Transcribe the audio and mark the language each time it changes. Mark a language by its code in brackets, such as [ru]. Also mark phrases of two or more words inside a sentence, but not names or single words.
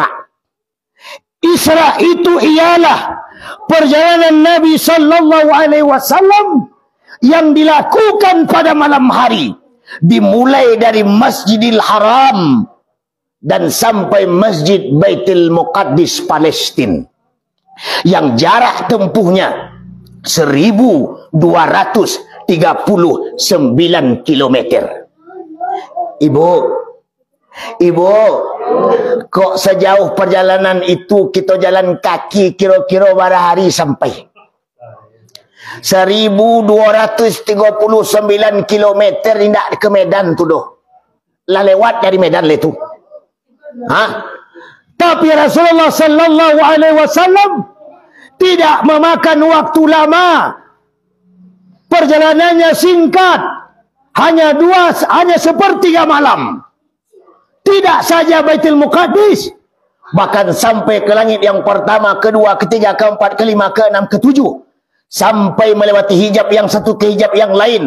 [id] Isra itu ialah perjalanan Nabi [ar] صلى الله عليه وسلم [id] yang dilakukan pada malam hari, dimulai dari Masjidil Haram dan sampai Masjid Baitul Muqaddis Palestina, yang jarak tempuhnya 1239 kilometer. Ibu, kok sejauh perjalanan itu kita jalan kaki kira-kira berapa hari sampai? [min] 1239 kilometer tidak ke Medan tu doh. Lah lewat dari Medan le tu. [id] Tapi Rasulullah [ar] صلى الله عليه وسلم [id] tidak memakan waktu lama. Perjalanannya singkat. Hanya sepertiga malam. Tidak saja Baitul Muqaddis, bahkan sampai ke langit yang pertama, kedua, ketiga, keempat, kelima, keenam, ketujuh, sampai melewati hijab yang satu ke hijab yang lain.